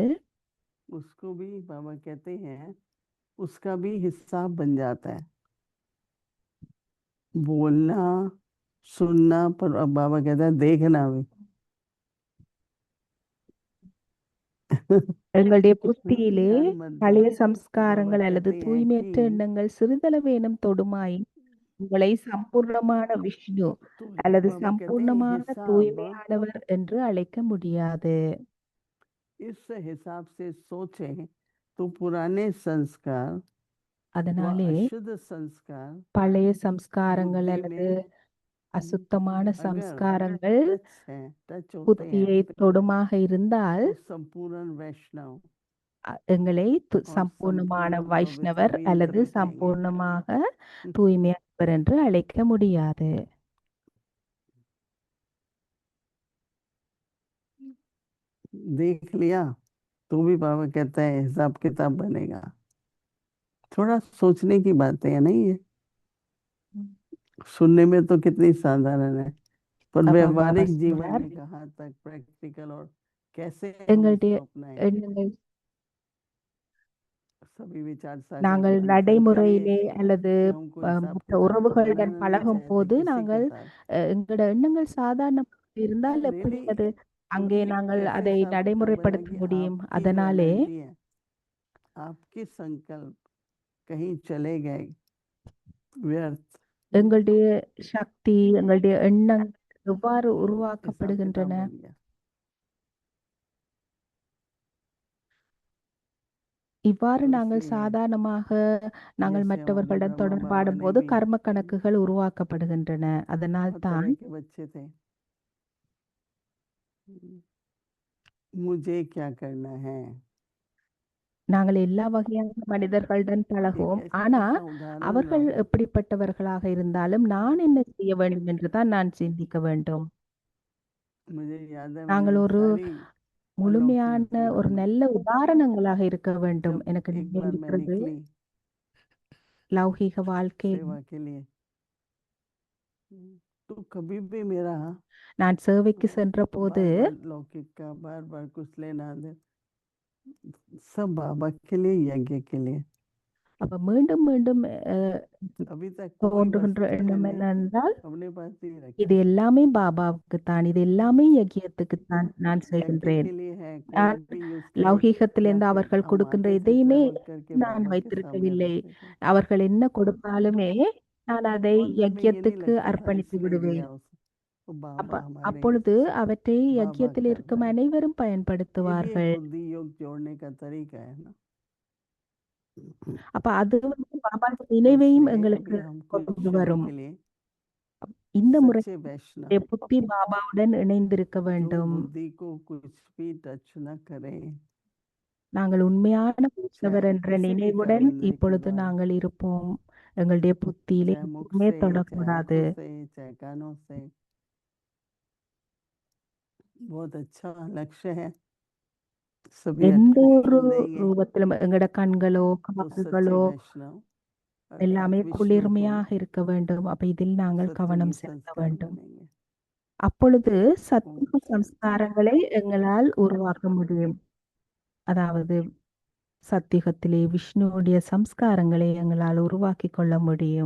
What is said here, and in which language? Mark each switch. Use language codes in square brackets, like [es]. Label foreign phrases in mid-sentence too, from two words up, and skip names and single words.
[hi] उसको भी बाबा कहते हैं उसका भी हिस्सा बन जाता है, बोलना सुनना, पर अब बाबा कहता है देखना भी। [ta] எங்களுடைய புத்தியிலே [hi] ध्यान मत दो, [ta] பழைய [hi] बाबा [ta] சம்ஸ்காரங்கள் அல்லது [hi] कहते हैं [ta] தூய்மையற்ற [hi] कि [ta] எண்ணங்கள் சிறிதளவேனும் தொடுமாய் உங்களை சம்பூர்ணமான விஷ்ணு [hi] तो [ta] அல்லது [hi] बाबा कहते हैं [ta] சம்பூர்ணமான [hi] हिसाब [ta] தூய்மையானவர் என்று அழைக்க முடியாது. [hi] इस हिसाब से सोचे तो पुराने संस्कार व [ta] அதனாலே [hi] अशुद्ध संस्कार [ta] பழைய சம்ஸ்காரங்கள் [hi] बुद्धि [ta] அல்லது [hi] में [ta] அசுத்தமான [hi] अगर [ta] சம்ஸ்காரங்கள் [hi] टच होते हैं [ta] புத்தியை தொடுமாக இருந்தால் [hi] तो संपूर्ण वैष्णव [ta] எங்களை [hi] और [ta] சம்பூர்ணமான [hi] संपूर्ण [ta] வைஷ்ணவர் [hi] पवित्र [ta] அல்லது [hi] नहीं कहेंगे। [ta] சம்பூர்ணமாக தூய்மையானவர் என்று அழைக்க முடியாது. [hi] देख लिया तो भी बाबा कहता है हिसाब किताब बनेगा। थोड़ा सोचने की बातें है, नहीं है, सुनने में तो कितनी साधारण है, पर [ta] அப்ப பாபா [hi] व्यवहारिक जीवन [ta] சொல்றார், [hi] में कहाँ तक प्रैक्टिकल और कैसे हम [ta] எங்களுடைய [hi] इसको अपनाएं, [ta] எண்ணங்கள் [hi] सभी विचार सागर [ta] நாங்கள் [hi] के अनुसार [ta] நடைமுறையிலே [hi] करिए [ta] அல்லது [hi] कि हमको हिसाब [ta] மற்ற [hi] किताब तो [ta] உறவுகளுடன் [hi] बनाना नहीं [ta] பழகும் [hi] चाहते [ta] போது [hi] किसी के [ta] நாங்கள் [hi] साथ। [ta] எங்களோட எண்ணங்கள் சாதாரணமாக இருந்தால் எப்படி [hi] रियली [ta] அது அங்கே நாங்கள் [hi] कैसे [ta] அதை [hi] हिसाब किताब बना [ta] நடைமுறைப்படுத்த [hi] कि [ta] முடியும்? [hi] आपकी जो [ta] அதனாலே [hi] एनर्जी है, आपके संकल्प कहीं चले गए व्यर्थ, [ta] எங்களுடைய சக்தி, எங்களுடைய எண்ணங்கள் எவ்வாறு [hi] हिसाब [ta] உருவாக்கப்படுகின்றன? [hi] किताब बन गया। [ta] இவ்வாறு [hi] तो [ta] நாங்கள் [hi] इसलिए [ta] சாதாரணமாக நாங்கள் [hi] जैसे हमारे [ta] மற்றவர்களுடன் [hi] ब्रह्मा बाबा [ta] தொடர்பாடும் [hi] ने [ta] போது [hi] भी [ta] கர்ம கணக்குகள் உருவாக்கப்படுகின்றன. அதனால் [hi] हर [ta] தான் [hi] तरह के बच्चे थे, मुझे क्या करना है, [ta] நாங்கள் எல்லா வகையான மனிதர்களுடன் [hi] एक [ta] பழகுவோம், [hi] ऐसा [ta] ஆனா [hi] ऐसा उदाहरण [ta] அவர்கள் [hi] लाओ। [ta] எப்படிப்பட்டவர்களாக இருந்தாலும் நான் என்ன செய்ய வேண்டும் என்று தான் நான் சிந்திக்க வேண்டும். [hi] मुझे याद है [ta] நாங்கள் [hi] मैंने [ta] ஒரு [hi] सारी [ta] முழுமையான [hi] अलौकिक [ta] ஒரு [hi] जीवन [ta] நல்ல உதாரணங்களாக இருக்க வேண்டும். [hi] जब [ta] எனக்கு [hi] एक [ta] நினைவு [hi] बार मैं [ta] இருக்கிறது, [hi] निकली [ta] லௌகீக வாழ்க்கையில் [hi] सेवा के लिए, तो कभी भी मेरा [ta] நான் சேவைக்கு சென்ற போது [hi] बार बार लौकिक का बार बार कुछ लेना दे, सब बाबा के लिए, यज्ञ के लिए। [ta] அப்ப மீண்டும் மீண்டும் [hi] अभी तक कोई [ta] தோன்றுகின்ற [hi] वस्तु [ta] எண்ணம் [hi] मैंने [ta] என்னென்றால், [hi] अपने पास नहीं [ta] இது [hi] रखी। [ta] எல்லாமே பாபாவுக்குத்தான், இது எல்லாமே யஜ்யத்துக்குத்தான் நான் [hi] यज्ञ [ta] செய்கின்றேன். [hi] के लिए है, [ta] நான் [hi] कोई भी यूज करे, या [ta] லௌகீகத்திலிருந்து [hi] फिर [ta] அவர்கள் [hi] हम [ta] கொடுக்கின்ற [hi] आते से [ta] எதையுமே [hi] ट्रैवल करके [ta] நான் [hi] बाबा के सामने [ta] வைத்திருக்கவில்லை. [hi] रख देते थे। [ta] அவர்கள் என்ன கொடுத்தாலுமே நான் அதை [hi] और जब मैं ये नहीं [ta] யஜ்யத்துக்கு [hi] लगता था [ta] அர்ப்பணித்து [hi] इसने [ta] விடுவேன். [hi] दिया उसे, तो बाबा हमारे [ta] அப்பொழுது அவற்றை [hi] बाबा [ta] யஜ்யத்தில் [hi] कर [ta] இருக்கும் [hi] रहा है। [ta] अனைவரும் [hi] ये भी एक [ta] பயன்படுத்துவார்கள். [hi] बुद्धि योग जोड़ने का तरीका है ना। [ta] அப்ப அது வந்து பாபாவுடைய நினைவையும் [hi] इसलिए [ta] எங்களுக்கு [hi] कि हम कुछ [ta] கொண்டு [hi] समय [ta] வரும். [hi] के लिए [ta] இந்த முறை [hi] सच्चे वैष्णव [ta] நம்முடைய புத்தி பாபாவுடன் இணைந்திருக்க [hi] जो [ta] வேண்டும். [hi] बुद्धि को कुछ भी टच न करें, [ta] நாங்கள் உண்மையான [hi] चाहे [ta] கிறிஸ்தவர் என்ற [hi] किसी भी [ta] நினைவுடன் [hi] कर्म के [ta] இப்பொழுது [hi] द्वारा, [ta] நாங்கள் இருப்போம். எங்களுடைய புத்தியிலே [hi] चाहे मुख [ta] எதுவுமே [hi] से, चाहे [ta] தொடக்கூடாது. [hi] आंखों से, चाहे कानों से। बहुत अच्छा लक्ष्य है, सभी [ta] எந்த ஒரு [hi] आकर्षण देंगे [ta] ரூபத்திலும் எங்களோட கண்களோ [hi] तो सच्चे [ta] காதுகளோ [hi] वैष्णव [ta] எல்லாமே [hi] अर्थात विष्णु को [ta] குளிர்மையாக இருக்க வேண்டும். அப்ப இதில் நாங்கள் [hi] सत्व [ta] கவனம் [hi] के [ta] செலுத்த [hi] संस्कार [ta] வேண்டும். [hi] बनेंगे। [ta] அப்பொழுது [hi] ओम [ta] சத்துவ [hi] शांति। [ta] சம்ஸ்காரங்களை எங்களால் உருவாக்க முடியும். அதாவது சத்தியுகத்திலே விஷ்ணுவுடைய சம்ஸ்காரங்களை எங்களால் உருவாக்கிக் கொள்ள முடியும்.